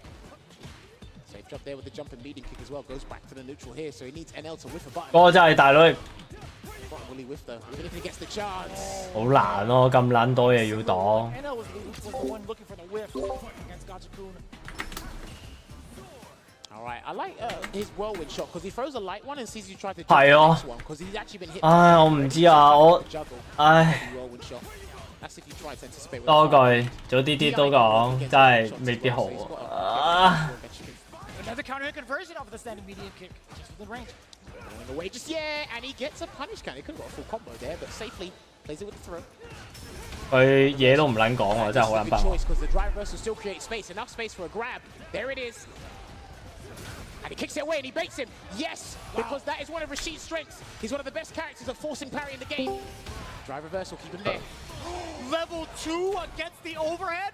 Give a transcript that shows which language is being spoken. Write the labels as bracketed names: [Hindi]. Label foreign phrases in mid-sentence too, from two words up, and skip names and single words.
[English] Safe drop there with the jump and medium kick as well. Goes back to the neutral here, so he needs NL to whiff a button. [Cantonese] 嗰個真係大佬， [English] Will he whiff though? Even if he gets the chance. [Cantonese] 好難咯，咁撚多嘢要擋。 [English] NL was the one looking for the whiff against Gachikun. All right, I like his whirlwind shot because he throws a light one and sees you try to jump [Cantonese] 係 [English] the 啊 next one because he's actually been hit. [Cantonese] 唉，我唔知啊，我唉。 [English] Whirlwind shot. That's if you try to anticipate. [Cantonese] 多句早啲都講，真係未必好啊。 [English] Another counter hit conversion off of the standing medium kick, just within range. Going away, just yeah, and he gets a punish count. He could have got a full combo there, but safely plays it with the throw. [Cantonese] 佢嘢都唔撚講喎，真係好撚崩。 [English] Because the drive reversal still creates space, enough space for a grab. There it is. And he kicks it away and he baits him. Yes, because that is one of Rashid's strengths. He's one of the best characters at forcing parry in the game. Drive reversal, keep him there. Level 2 against the overhead.